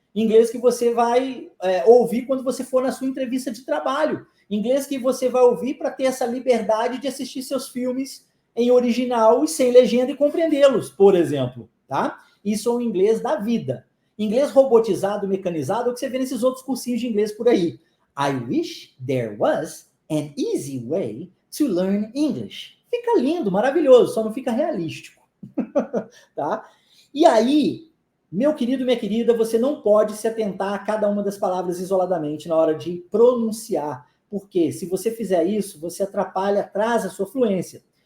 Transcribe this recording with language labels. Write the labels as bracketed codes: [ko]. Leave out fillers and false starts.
[pt] Inglês que você vai ouvir quando você for na sua entrevista de trabalho. Inglês que você vai ouvir para ter essa liberdade de assistir seus filmes em original e sem legenda e compreendê-los, por exemplo, tá? Isso é o inglês da vida. Inglês robotizado, mecanizado, é o que você vê nesses outros cursinhos de inglês por aí. [en] I wish there was an easy way to learn English. [pt] Fica lindo, maravilhoso, só não fica realístico. Tá? E aí, meu querido, minha querida, você não pode se atentar a cada uma das palavras isoladamente na hora de pronunciar, porque se você fizer isso, você atrasa a sua fluência.